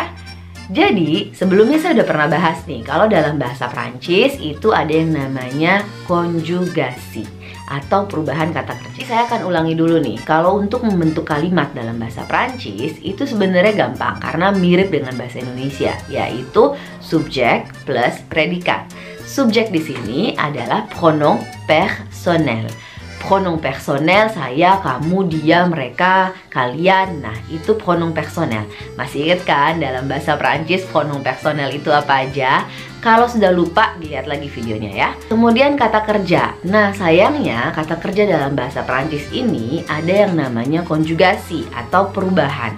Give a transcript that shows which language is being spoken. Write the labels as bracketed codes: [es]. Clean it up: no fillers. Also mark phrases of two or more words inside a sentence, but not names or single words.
[id] Jadi, sebelumnya saya udah pernah bahas nih, kalau dalam bahasa Prancis itu ada yang namanya konjugasi atau perubahan kata kerja. Saya akan ulangi dulu nih. Kalau untuk membentuk kalimat dalam bahasa Prancis itu sebenarnya gampang karena mirip dengan bahasa Indonesia, yaitu subjek plus predikat. Subjek di sini adalah [fr] pronom personnel. Pronom personel [id] saya, kamu, dia, mereka, kalian. Nah, itu [fr] pronom personel. [id] Masih ingat kan dalam bahasa Prancis [fr] pronom personel [id] itu apa aja? Kalau sudah lupa, dilihat lagi videonya ya. Kemudian kata kerja. Nah, sayangnya kata kerja dalam bahasa Prancis ini ada yang namanya konjugasi atau perubahan.